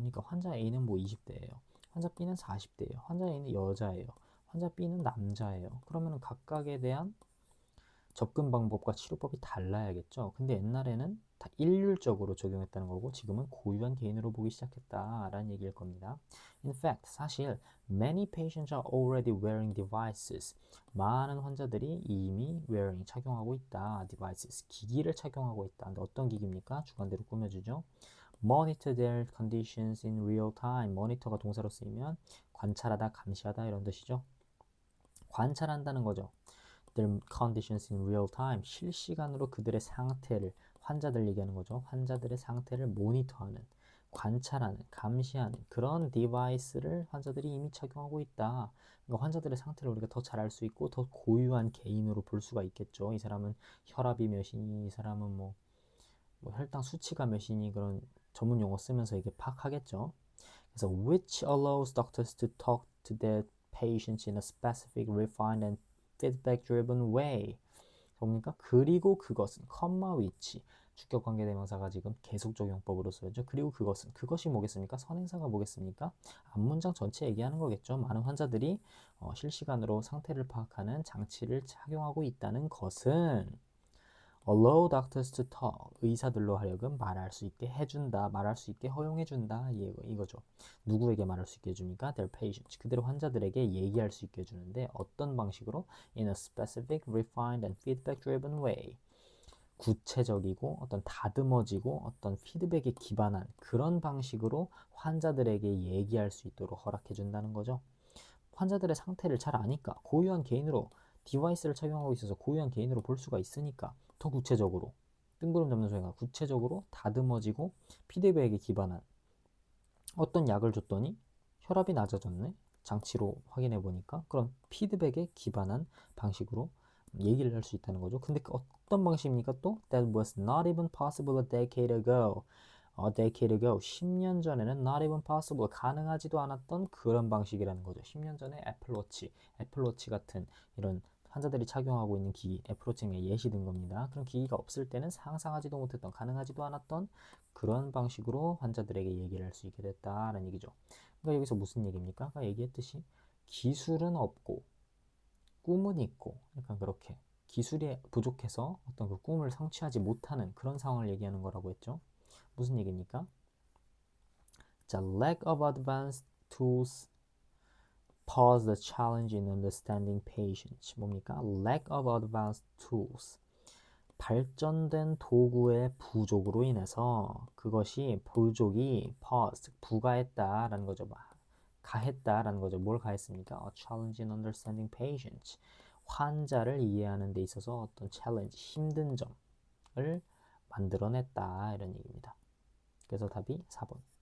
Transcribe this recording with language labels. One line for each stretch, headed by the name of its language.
Korean: 그러니까 환자 A는 뭐 20대예요. 환자 B는 40대예요. 환자 A는 여자예요. 환자 B는 남자예요. 그러면 각각에 대한 접근 방법과 치료법이 달라야겠죠. 근데 옛날에는 다 일률적으로 적용했다는 거고 지금은 고유한 개인으로 보기 시작했다라는 얘기일 겁니다.
English: In fact,
Korean: 사실
English: many patients are already wearing devices.
Korean: 많은 환자들이 이미 wearing, 착용하고 있다. devices, 기기를 착용하고 있다. 근데 어떤 기기입니까? 주관대로 꾸며주죠.
English: Monitor their conditions in real time.
Korean: 모니터가 동사로 쓰이면 관찰하다, 감시하다 이런 뜻이죠. 관찰한다는 거죠.
English: their conditions in real time,
Korean: 실시간으로 그들의 상태를, 환자들 얘기하는 거죠. 환자들의 상태를 모니터하는, 관찰하는, 감시하는 그런 디바이스를 환자들이 이미 착용하고 있다. 그러니까 환자들의 상태를 우리가 더 잘 알 수 있고 더 고유한 개인으로 볼 수가 있겠죠. 이 사람은 혈압이 몇이니, 이 사람은 뭐 혈당 수치가 몇이니 그런 전문 용어 쓰면서 이게 파악하겠죠.
English: 그래서 which allows doctors to talk to their patients in a specific, refined and feedback-driven way.
Korean: 뭡니까? 그리고 그것은, 컴마 위치, 주격관계대명사가 지금 계속적용법으로 쓰여져. 그리고 그것은, 그것이 뭐겠습니까? 선행사가 뭐겠습니까? 앞문장 전체 얘기하는 거겠죠. 많은 환자들이 실시간으로 상태를 파악하는 장치를 착용하고 있다는 것은
English: allow doctors to talk,
Korean: 의사들로 하여금 말할 수 있게 해준다, 말할 수 있게 허용해준다, 이거죠. 누구에게 말할 수 있게 해줍니까?
English: Their patients,
Korean: 그들의 환자들에게 얘기할 수 있게 해주는데 어떤 방식으로?
English: In a specific, refined and feedback-driven way.
Korean: 구체적이고 어떤 다듬어지고 어떤 피드백에 기반한 그런 방식으로 환자들에게 얘기할 수 있도록 허락해준다는 거죠. 환자들의 상태를 잘 아니까 고유한 개인으로 디바이스를 착용하고 있어서 고유한 개인으로 볼 수가 있으니까 더 구체적으로 뜬구름 잡는 소리가 구체적으로 다듬어지고 피드백에 기반한 어떤 약을 줬더니 혈압이 낮아졌네 장치로 확인해 보니까 그런 피드백에 기반한 방식으로 얘기를 할 수 있다는 거죠. 근데 그 어떤 방식입니까?
English: 또 That was not even possible a decade ago. decade ago,
Korean: 10년 전에는
English: not even possible,
Korean: 가능하지도 않았던 그런 방식이라는 거죠. 10년 전에 애플워치 같은 이런 환자들이 착용하고 있는 기기, 애플워치가 예시든 겁니다. 그런 기기가 없을 때는 상상하지도 못했던, 가능하지도 않았던 그런 방식으로 환자들에게 얘기를 할 수 있게 됐다라는 얘기죠. 그러니까 여기서 무슨 얘기입니까? 아까 얘기했듯이 기술은 없고 꿈은 있고, 약간 그렇게 기술이 부족해서 어떤 그 꿈을 성취하지 못하는 그런 상황을 얘기하는 거라고 했죠. 무슨 얘기입니까?
English: 자, lack of advanced tools pose the challenge in understanding patients. 뭡니까? lack of advanced tools.
Korean: 발전된 도구의 부족으로 인해서 그것이 부족이 pause, 부가했다라는 거죠. 가했다라는 거죠. 뭘 가했습니까?
English: A challenge in understanding patients.
Korean: 환자를 이해하는 데 있어서 어떤 challenge, 힘든 점을 만들어냈다 이런 얘기입니다. 그래서 답이 4번.